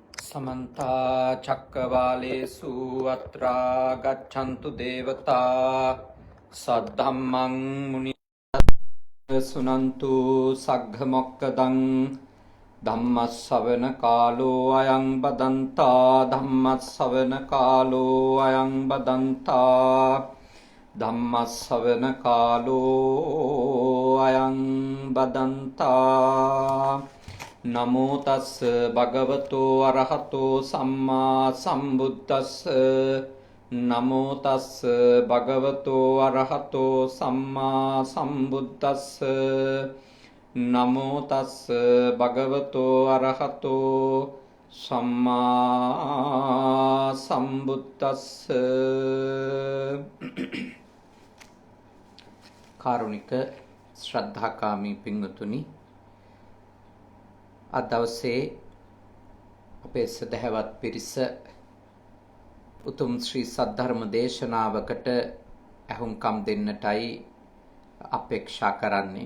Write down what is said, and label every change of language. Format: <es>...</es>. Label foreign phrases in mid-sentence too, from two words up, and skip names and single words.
<pi>समन्ता चक्रवालेषु अत्रा गच्छन्तु देवता सद्धम्मं मुनि सुनन्तु सग्घमोक्कदं धम्मस्सवन कालो अयं बदन्ता धम्मस्सवन कालो अयं बदन्ता धम्मस्सवन कालो अयं बदन्ता नमो तस् भगवतो अरहतो सम्मा सम्बुद्धस् नमो तस् भगवतो अरहतो सम्मा सम्बुद्धस् नमो तस् भगवतो अरहतो सम्मा सम्बुद्धस्</pi> <si>කාරුණික ශ්‍රද්ධාකාමී පින්වතුනි, අද දවසේ අපේ සදහවත් පිරිස උතුම් ශ්‍රී සද්ධර්ම දේශනාවකට ඇහුම්කම් දෙන්නටයි අපේක්ෂා කරන්නේ.</si>